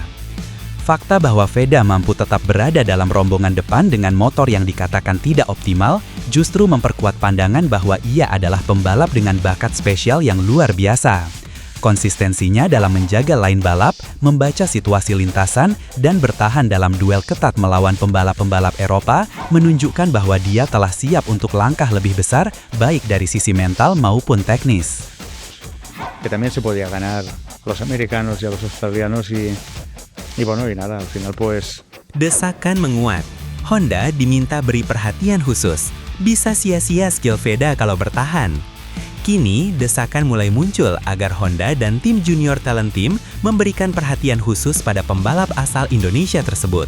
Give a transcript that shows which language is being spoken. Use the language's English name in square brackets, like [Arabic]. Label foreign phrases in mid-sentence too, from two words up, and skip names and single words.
[Indonesian] Fakta bahwa Veda mampu tetap berada dalam rombongan depan dengan motor yang dikatakan tidak optimal justru memperkuat pandangan bahwa ia adalah pembalap dengan bakat spesial yang luar biasa. Konsistensinya dalam menjaga line balap, membaca situasi lintasan, dan bertahan dalam duel ketat melawan pembalap-pembalap Eropa menunjukkan bahwa dia telah siap untuk langkah lebih besar baik dari sisi mental maupun teknis. [Spanish] Que también se podía ganar a los americanos y a los australianos y bueno, y nada, al final pues... [Indonesian] Desakan menguat. Honda diminta beri perhatian khusus. Bisa sia-sia skill Veda kalau bertahan. Kini, desakan mulai muncul agar Honda dan tim Junior Talent Team memberikan perhatian khusus pada pembalap asal Indonesia tersebut.